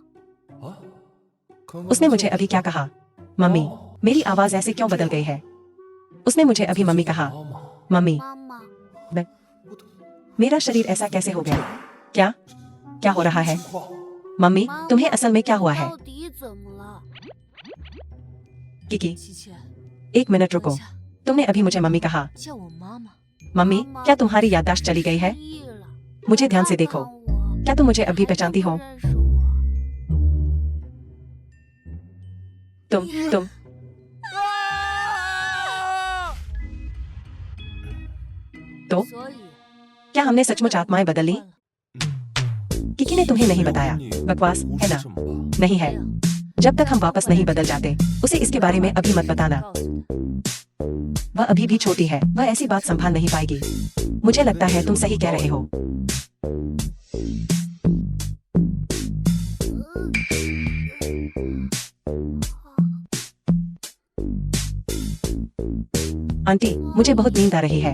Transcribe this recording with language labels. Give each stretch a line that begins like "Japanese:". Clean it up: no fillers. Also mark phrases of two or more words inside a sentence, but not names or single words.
Chinese: 啊，刚刚
Hindi: उसने मुझे अभी क्या कहा? मम्मी, मेरी आवाज ऐसे क्यों बदल गई है? उसने मुझे अभी मम्मी कहा।
Chinese: 妈妈，
Hindi: मम्मी,
Chinese: 妈妈，
Hindi: मेरा शरीर ऐसा कैसे हो गया? क्या क्या हो रहा है?
Chinese: 情况
Hindi: मम्मी, तुम्हें असल में क्या हुआ है?
Chinese: 到底怎么了？
Hindi: किकी,
Chinese: 琪琪，
Hindi: एक मिनट
Chinese: 等
Hindi: रुको।
Chinese: 一下，
Hindi: तुमने अभी मुझे मम्मी कहा।
Chinese: 叫我妈妈。
Hindi: मम्मी, क्या तुम्हारी याददाश्त चली गई है?
Chinese: 失忆了
Hindi: मुझे ध्यान से देखो।
Chinese: 看我
Hindi: क्या तुम मुझे अब भी पहचानती हो?
Chinese: 认识我
Hindi: तुम तो
Chinese: 所以
Hindi: क्या हमने सचमुच आत्माएं बदल ली?
Chinese: 换了
Hindi: किकी ने तुम्हें नहीं बताया।
Chinese: 你
Hindi: बकवास
Chinese: 不
Hindi: है
Chinese: 是
Hindi: ना?
Chinese: 什么吧？
Hindi: नहीं है। जब तक हम वापस नहीं बदल जाते, उसे इसके बारे में अभी मत बताना। वह अभी भी छोटी है, वह ऐसी बात संभाल नहीं पाएगी। मुझे लगता है तुम सही कह रहे हो। आंटी, मुझे बहुत नींद आ रही है।